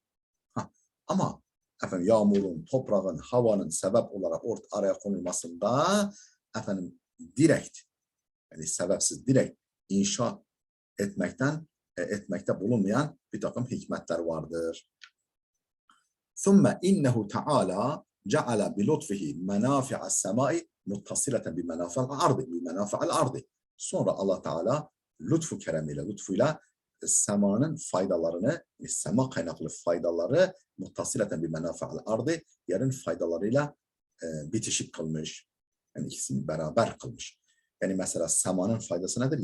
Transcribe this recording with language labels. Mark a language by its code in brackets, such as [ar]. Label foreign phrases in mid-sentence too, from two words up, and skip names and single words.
[tr] Ama efendim yağmurun, toprağın, havanın sebep olarak araya konulmasında efendim direkt, yani sebepsiz direkt inşa etmekte bulunmayan bir takım hikmetler vardır. [ar] ثُمَّ اِنَّهُ تَعَالَى جَعَلَ بِلُطْفِهِ مَنَافِعَ السَّمَاءِ مُتَّصِلَةً بِمَنَافِعَ الْاَرْضِ. [tr] Sonra Allah Teala lütfu keremiyle, lütfuyla semanın faydalarını, sema kaynaklı faydaları [ar] متصلة بمنافع الأرض, [tr] yerin faydalarıyla bitişik kılmış. Yani ikisini beraber kılmış. Yani mesela semanın faydası nedir?